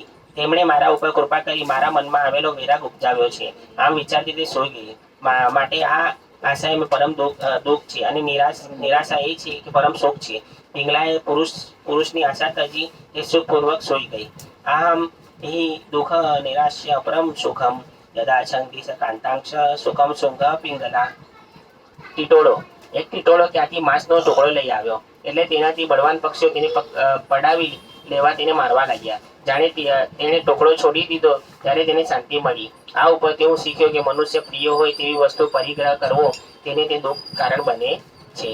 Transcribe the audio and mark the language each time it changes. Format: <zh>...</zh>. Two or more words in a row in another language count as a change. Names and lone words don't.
<gu>તેમણે મારા ઉપર કૃપા કરી મારા મનમાં આવેલો વિરાગ ઉપજાવ્યો છે. આમ વિચારતી તે સૂઈ ગઈ. માટે આ આશા એ પરમ દુઃખ છે, અને નિરાશા એ છે કે પરમ સુખ છે. પિંગલાએ પુરુષની આશા કરી તે સુખપૂર્વક સૂઈ ગઈ.</gu> <sa>આમ हि दुःख निराश्य परम सुखम यदा छंदी कांतांक्ष सुखम सुंग પિંગલા.</sa> <gu>ટીટોળો. એક ટીટોળો ત્યાંથી માંસનો ટુકડો લઈ આવ્યો, એટલે તેનાથી બળવાન પક્ષીઓ તેને પડાવી લેવા તેને મારવા લાગ્યા. જાણે તેણે ટુકડો છોડી દીધો ત્યારે તેને શાંતિ મળી. આ ઉપરથી હું શીખ્યો કે મનુષ્ય પ્રિય હોય તેવી વસ્તુ પરિગ્રહ કરવો તેને તે દુઃખ કારણ બને છે.</gu>